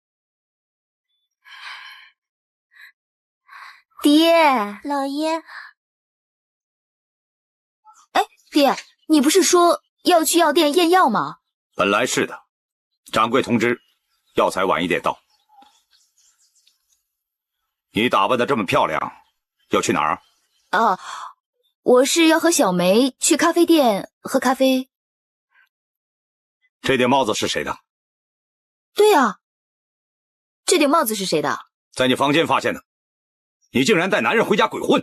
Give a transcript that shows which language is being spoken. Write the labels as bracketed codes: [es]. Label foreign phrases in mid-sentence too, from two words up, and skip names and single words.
[zh] 爹，老爺。哎，爹，你不是說要去藥店驗藥嗎？本來是的，掌櫃通知，藥材晚一點到。你打扮得這麼漂亮，要去哪兒？啊，我是要和小梅去咖啡店喝咖啡。這頂帽子是誰的？對呀，這頂帽子是誰的？在你房間發現的。你竟然帶男人回家鬼混！